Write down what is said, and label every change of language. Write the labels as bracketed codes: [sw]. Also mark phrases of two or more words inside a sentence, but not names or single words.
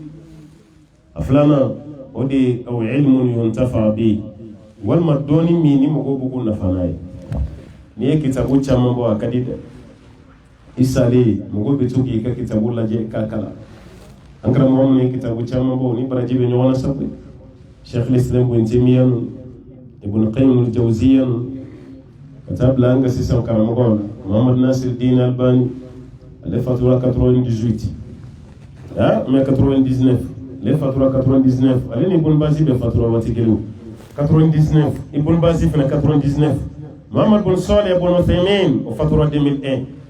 [bm] a filanan o de ye [ar] أو علم ينتفع به [bm] walima dɔɔni min ni mɔgɔw b'u ko nafa n'a ye n'i ye kitabu caman bɔ a ka di dɛ i salen mɔgɔw bɛ to k'i ka kitabu lajɛ k'a kalan an karamɔgɔ minnu ye kitabu caman bɔ ni baraji bɛ ɲɔgɔn na sabu Sheikh al-Islam Ibn Taymiyyah ninnu Ibn Qayyim al-Jawziyya ninnu ka taa bila an ka sisan karamɔgɔw la Muhammad Nasiruddin Albani ale fatura 98 mais 99 ale fatura 99 ale ni Ibn Baz bɛ fatura waati kelen 99 Ibn Baz fana 99 Muhammad bin Salih ibn Uthaymin o fatura 2001